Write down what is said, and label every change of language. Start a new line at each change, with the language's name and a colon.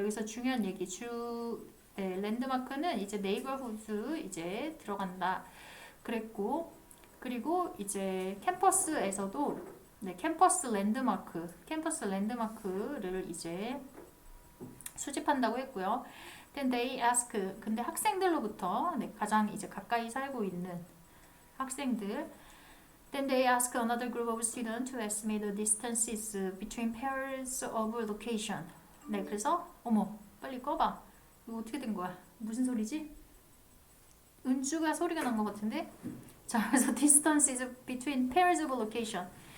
Korean: 여기서 중요한 얘기 랜드마크는 이제 네이버후드 이제 들어간다. 그랬고 그리고 이제 캠퍼스에서도 네, 캠퍼스 랜드마크를 이제 수집한다고 했고요.
English: Then they ask
Korean: 근데 학생들로부터 네, 가장 이제 가까이 살고 있는 학생들
English: Then they ask another group of students to estimate the distances between pairs of location.
Korean: 네, 그래서 어머, 빨리 꺼봐. 이거 어떻게 된 거야? 무슨 소리지? 은주가 소리가 난 것 같은데? 자, 그래서
English: distances between pairs of location.